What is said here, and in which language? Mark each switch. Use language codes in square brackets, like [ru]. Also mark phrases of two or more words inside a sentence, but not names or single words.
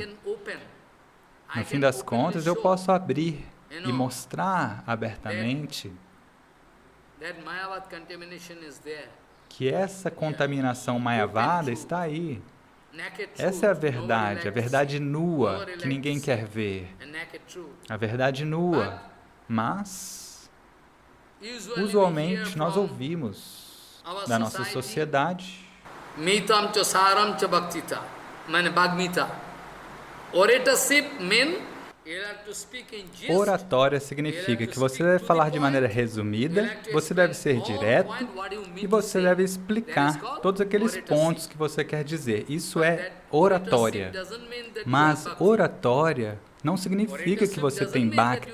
[pt] No fim das contas, eu posso abrir e mostrar abertamente que essa contaminação mayavada está aí. Essa é a verdade nua que ninguém quer ver, a verdade nua. Mas, usualmente, nós ouvimos da nossa sociedade [sa] मितं च सारं च भक्तित, मने भग्मित. [en] Oratorship means you have to speak in gist. [pt] oratória significa que você deve falar de maneira resumida, você deve ser direto e você deve explicar todos aqueles pontos que você quer dizer. Isso é oratória. Mas oratória não significa que você tem bhakti.